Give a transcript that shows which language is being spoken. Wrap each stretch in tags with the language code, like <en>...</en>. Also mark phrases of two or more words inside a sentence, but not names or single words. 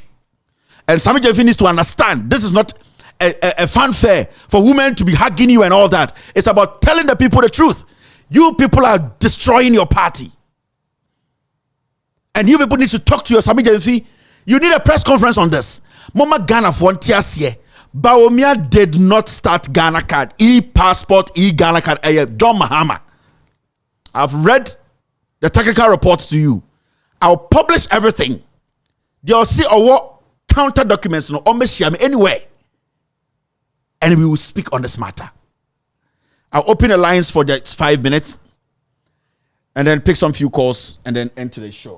<en>And Sami Jemfi needs to understand this is not a fanfare for women to be hugging you and all that. It's about telling the people the truth. You people are destroying your party. And you people need to talk to your Sami Jemfi. You need a press conference on this. Mama Ghana for Bawumia did not start Ghana card, e-passport, e-Ghana card. John Mahama. I've read the technical reports to you. I'll publish everything. They'll see what counter documents no anyway. And we will speak on this matter. I'll open the lines for just 5 minutes and then pick some few calls and then end today's show.</en>